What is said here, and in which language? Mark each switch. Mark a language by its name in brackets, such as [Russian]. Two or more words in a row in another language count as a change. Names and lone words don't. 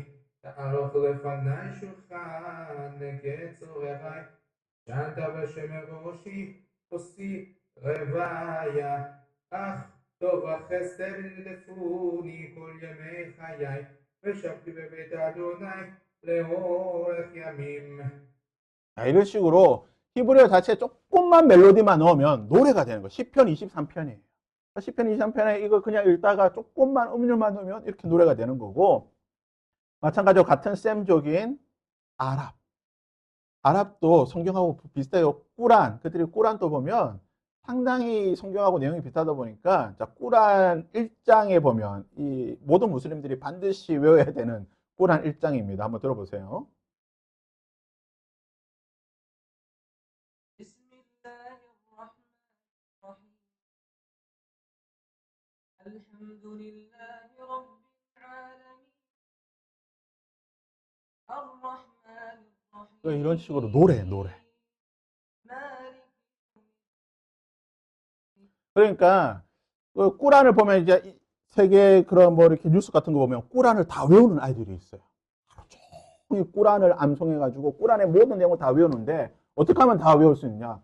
[Hebrew] תערוך לפניי שולחן נגד צורריי, שנת בשם ראשי, עושי רוויה, אך טוב החסד נדפוני כל ימי חיי, ושבתי בבית אדוני לאורך ימים. [Korean] 이런 식으로 히브리어 자체에 조금만 멜로디만 넣으면 노래가 되는 거예요. 시편 23편이에요. 시편 23편에 이거 그냥 읽다가 조금만 음률만 넣으면 이렇게 노래가 되는 거고, 마찬가지로 같은 셈족인 아랍. 아랍도 성경하고 비슷해요. 꾸란. 그들이 꾸란도 보면 상당히 성경하고 내용이 비슷하다 보니까, 자, 꾸란 1장에 보면 이 모든 무슬림들이 반드시 외워야 되는 꾸란 1장입니다. 한번 들어보세요. [Arabic] بسم الله الرحمن الرحيم الحمد لله رب العالمين الرحمن الرحيم [Korean] 이런 식으로 노래. [Arabic] مالك [Korean] 그러니까 그 꾸란을 보면 이제 세계 그런 뭐 이렇게 뉴스 같은 거 보면 꾸란을 다 외우는 아이들이 있어요. 하루 종일 꾸란을 암송해가지고 꾸란의 모든 내용을 다 외우는데 어떻게 하면 다 외울 수 있냐?